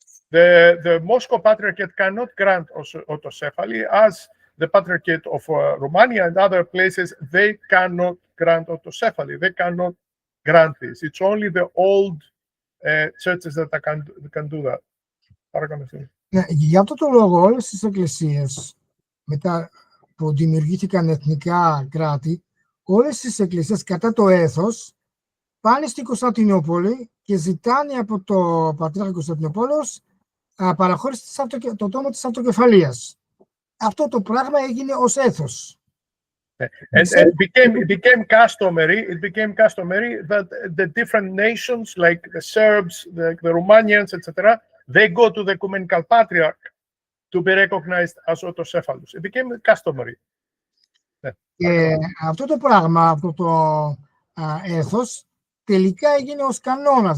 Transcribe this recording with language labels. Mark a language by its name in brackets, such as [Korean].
[English] The Moscow Patriarchate cannot grant autocephaly, as the Patriarchate of Romania and other places, they cannot grant autocephaly. They cannot grant this. It's only the old churches that can do that. [Greek] Ναι, για αυτό το λόγο όλες τις εκκλησίες μετά που δημιουργήθηκαν εθνικά κράτη, όλες τις εκκλησίες κατά το έθος πάνε στην Κωνσταντινούπολη και ζητάνε από το Πατριάρχη Κωνσταντινούπολος παραχώρηση το τόμο της αυτοκεφαλίας. Αυτό το πράγμα έγινε ως έθος. [English] And it became customary that the different nations, like the Serbs, the Romanians, etc., they go to the Ecumenical Patriarch to be recognized as autocephalous. It became customary. [Greek] Και αυτό το πράγμα, αυτό το έθος, τελικά έγινε ως κανόνας.